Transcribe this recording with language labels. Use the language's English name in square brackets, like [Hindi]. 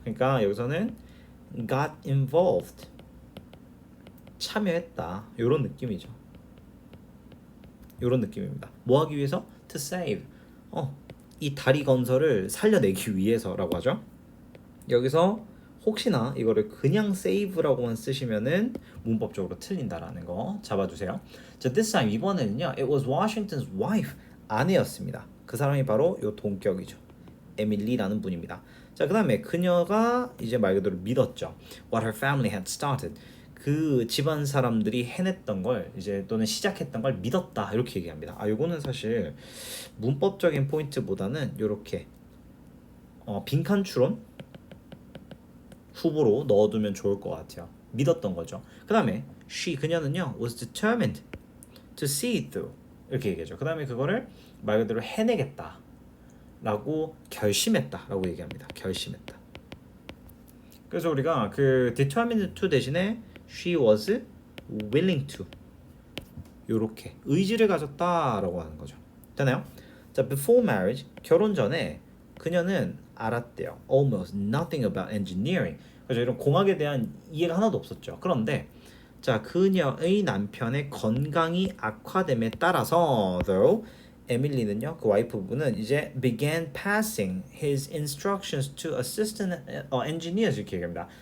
[Korean] 그러니까 여기서는 got involved, 참여했다, 요런 느낌이죠. 요런 느낌입니다. 뭐 하기 위해서? to save, 이 다리 건설을 살려내기 위해서라고 하죠. 여기서 혹시나 이거를 그냥 save라고만 쓰시면은 문법적으로 틀린다라는 거 잡아주세요. 자, this time 이번에는요, [English] it was Washington's wife, [Korean] 아내였습니다. 그 사람이 바로 요 동격이죠. 에밀리라는 분입니다. 자, 그 다음에 그녀가 이제 말 그대로 믿었죠. [English] What her family had started, [Korean] 그 집안 사람들이 해냈던 걸 이제 또는 시작했던 걸 믿었다, 이렇게 얘기합니다. 요거는 사실 문법적인 포인트보다는 이렇게 빈칸 추론 후보로 넣어두면 좋을 것 같아요. 믿었던 거죠. 그 다음에 그녀는요 [English] was determined to see it through, [Korean] 이렇게 얘기하죠. 그 다음에 그거를 말 그대로 해내겠다 라고 결심했다 라고 얘기합니다. 결심했다. 그래서 우리가 그 determined to 대신에 she was willing to, 요렇게 의지를 가졌다라고 하는 거죠. 되나요? 자, before marriage, 결혼 전에 그녀는 알았대요. [English] almost nothing about engineering. [Korean] 그래서 이런 공학에 대한 이해가 하나도 없었죠. 그런데 자, 그녀의 남편의 건강이 악화됨에 따라서 though 에밀리는요, 그 와이프분은 이제 [English] began passing his instructions to assistant engineers, [Korean] 이렇게 얘기합니다.